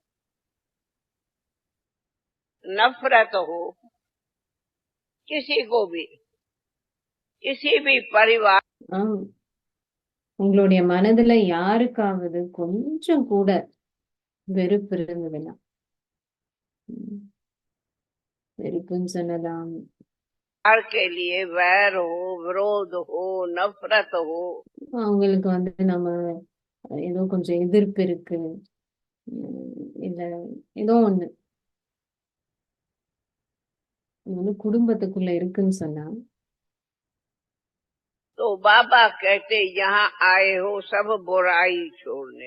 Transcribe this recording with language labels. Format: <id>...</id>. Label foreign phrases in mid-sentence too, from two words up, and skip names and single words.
<hi>नफरत हो, किसी को भी, किसी भी परिवार,</hi> <ta>உங்களுடைய மனதுல யாருக்காவது கொஞ்சம் கூட வெறுப்பு இருந்ததுன்னா, வெறுப்புன்னு சொல்லலாம்,</ta> <hi>के लिए वैर हो, विरोध हो, नफरत हो,</hi> <ta>அவங்களுக்கு நம்ம ஏதோ கொஞ்சம் எதிர்ப்பு இருக்கு, இல்ல ஏதோ ஒண்ணு குடும்பத்துக்குள்ள இருக்குன்னு சொன்னா,</ta> <hi>तो बाबा कहते यहाँ आए हो सब बुराई छोड़ने।</hi>